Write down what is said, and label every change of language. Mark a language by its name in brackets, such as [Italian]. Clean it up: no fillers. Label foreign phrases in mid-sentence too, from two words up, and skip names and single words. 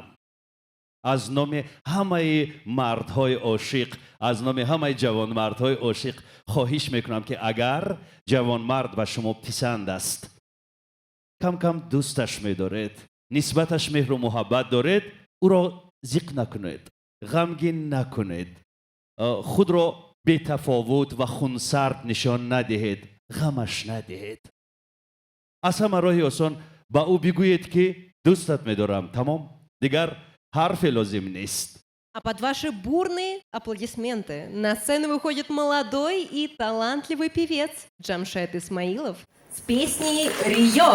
[Persian] از نام همه مردهای عاشق، از نام همه جوان مردهای عاشق خواهش میکنم که اگر جوان مرد به شما پسند است، کم کم دوستش میدارید، نسبتش مهر و محبت دارید، او را ضیق نکنید، غمگین نکنید، خود را بی تفاوت و خونسرد نشان ندهید، غمش ندهید. از همه راه آسان با او بگویید که دوستت میدارم. تمام، دیگر حرفی لازم نیست. [Russian] А под ваши бурные аплодисменты на сцену выходит молодой и талантливый певец Джамшед Исмаилов с песней «Рио».